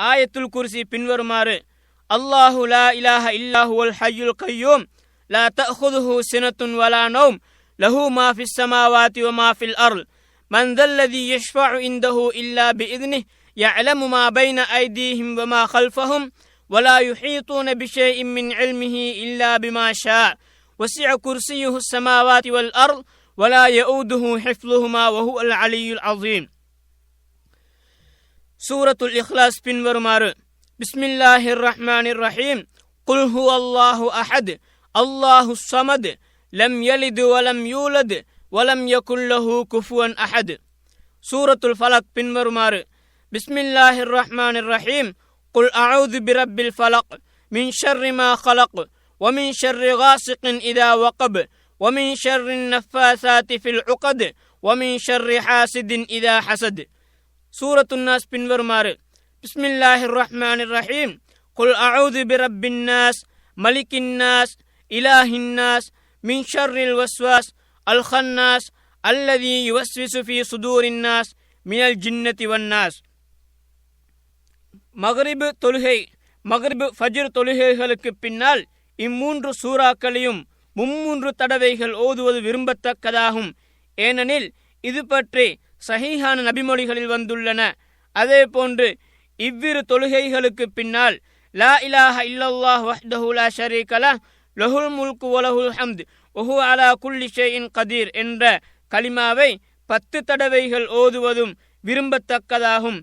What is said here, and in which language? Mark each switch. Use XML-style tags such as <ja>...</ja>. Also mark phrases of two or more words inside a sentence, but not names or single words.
<ta>ஆயத்துல் குர்சி பின்வருமாறு:</ta> <ar>الله لا إله إلا هو الحي القيوم لا تأخذه سنة ولا نوم له ما في السماوات وما في الأرض من ذا الذي يشفع عنده إلا بإذنه يعلم ما بين أيديهم وما خلفهم ولا يحيطون بشيء من علمه إلا بما شاء وسع كرسيه السماوات والأرض ولا يؤوده حفظهما وهو العلي العظيم. سورة الإخلاص பின்வருமாறு: بسم الله الرحمن الرحيم. قل هو الله أحد الله الصمد لم يلد ولم يولد ولم يكن له كفوا أحد.</ar> <ta>சூரத்துல் ஃபலக் பின்வருமாறு:</ta> <ar>بسم الله الرحمن الرحيم. قل أعوذ برب الفلق من شر ما خلق ومن شر غاسق إذا وقب ومن شر النفاثات في العقد ومن شر حاسد إذا حسد. سورة الناس பின்வருமாறு: بسم الله الرحمن الرحيم. قل أعوذ برب الناس ملك الناس إله الناس من شر الوسواس الخناس الذي يوسوس في صدور الناس من الجنة والناس.</ar> <ta>மக்ரிபு தொழுகை, மக்ரிபு ஃபஜ்ர் தொழுகைகளுக்கு பின்னால் இம்மூன்று சூறாக்களையும் 3 தடவைகள் ஓதுவது விரும்பத்தக்கதாகும். ஏனெனில் இது பற்றி சஹீஹான நபிமொழிகளில் வந்துள்ளன. அதே போன்று இவ்விரு தொழுகைகளுக்கு பின்னால்</ta> <ar>لا إله إلا الله وحده لا شريك له له الملك وله الحمد وهو على كل شيء قدير</ar> <ta>என்ற கலிமாவை 10 தடவைகள் ஓதுவதும் விரும்பத்தக்கதாகும்.</ta>